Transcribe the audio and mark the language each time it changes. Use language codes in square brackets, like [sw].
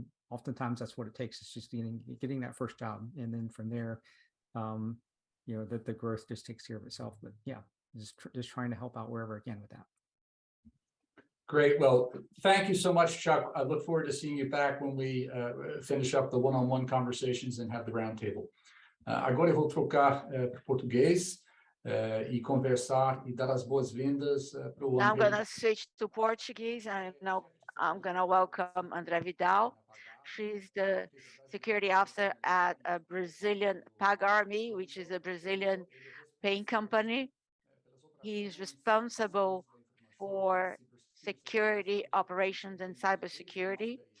[en] Oftentimes that's what it takes, is just getting that first job. And then from there, that the growth just takes care of itself. But yeah, just trying to help out wherever I can with that. Great. Well, thank you so much, Chuck. I look forward to seeing you back when we finish up the one-on-one conversations and have the roundtable. [pt] Agora eu vou trocar para português e conversar e dar as boas-vindas para o [en] Now I'm [pt] André. [en] going to switch to Portuguese, and now I'm going to welcome André Vidal. She's the security officer at a Brazilian Pagar.me, which is a Brazilian paying company. He's responsible for security operations and cybersecurity.